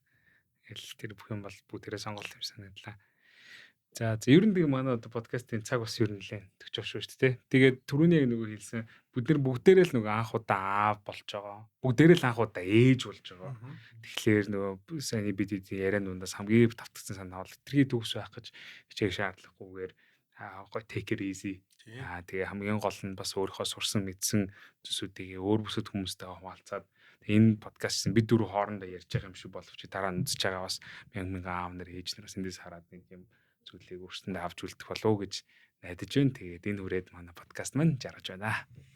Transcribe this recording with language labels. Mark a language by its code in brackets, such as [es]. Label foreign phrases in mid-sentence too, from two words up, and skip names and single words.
[mn] Тэр бүх юм бол бүгдээрээ сонголт юм санагдлаа. За ер нь тэгээ манай одоо подкастын цаг бас ер нь нэлээд төгч шүү дээ. Тэгээд түрүүний нөгөө хэлсэн бид нар бүгдээрээ л нөгөө анх удаа аав болж байгаа. Бүгдээрээ л анх удаа ээж болж байгаа. Тэгэхээр нөгөө сайн бид яриан дундаас хамгийн тавтагсан санаа бол тэрхий төгс байх гэж хичээх шаардлагагүйгээр гой [en] take it easy. [mn] Тэгээ хамгийн гол нь бас өөрийнхөө сурсан мэдсэн зүйлсүүдийг өөр бүсэд хүмүүстэй хуваалцаад энэ подкаст бид дөрөв хоорондоо ярьж байгаа юм шиг боловч дараа нь үзэж байгаа бас мянган аав нар ээж нараас эндээс хараад нэг юм зүйлийг өөрсөндөө авч үлдэх болов уу гэж найдаж байна. Тэгээд энэ хүрээд манай подкаст маань жаргаж байна.